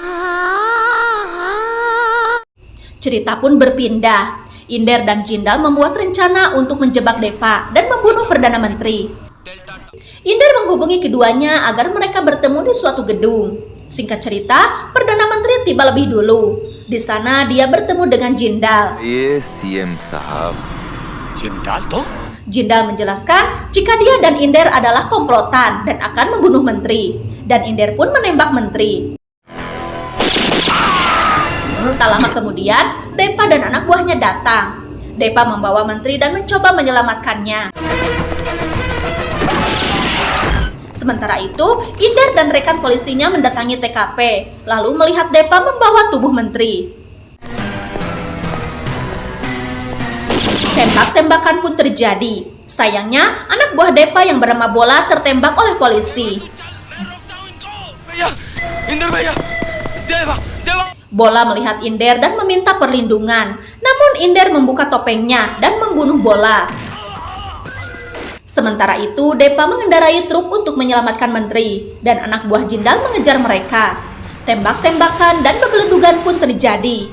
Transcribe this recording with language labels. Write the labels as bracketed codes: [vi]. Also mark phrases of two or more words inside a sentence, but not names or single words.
[id] Cerita pun berpindah. Inder dan Jindal membuat rencana untuk menjebak Depa dan membunuh Perdana Menteri. Inder menghubungi keduanya agar mereka bertemu di suatu gedung. Singkat cerita, Perdana Menteri tiba lebih dulu. Di sana dia bertemu dengan Jindal. [hi] ये सीएम साहब जिंदाल तो [id] Jindal menjelaskan jika dia dan Inder adalah komplotan dan akan membunuh menteri. Dan Inder pun menembak menteri. Tak lama kemudian, Depa dan anak buahnya datang. Depa membawa menteri dan mencoba menyelamatkannya. Sementara itu, Inder dan rekan polisinya mendatangi TKP, lalu melihat Depa membawa tubuh menteri. Tembak-tembakan pun terjadi. Sayangnya, anak buah Depa yang bernama Bola tertembak oleh polisi. [hi] भैया इंदर भैया देवा देवा [id] Bola melihat Inder dan meminta perlindungan. Namun Inder membuka topengnya dan membunuh Bola. Sementara itu, Depa mengendarai truk untuk menyelamatkan menteri dan anak buah Jindal mengejar mereka. Tembak-tembakan dan begeledugan pun terjadi.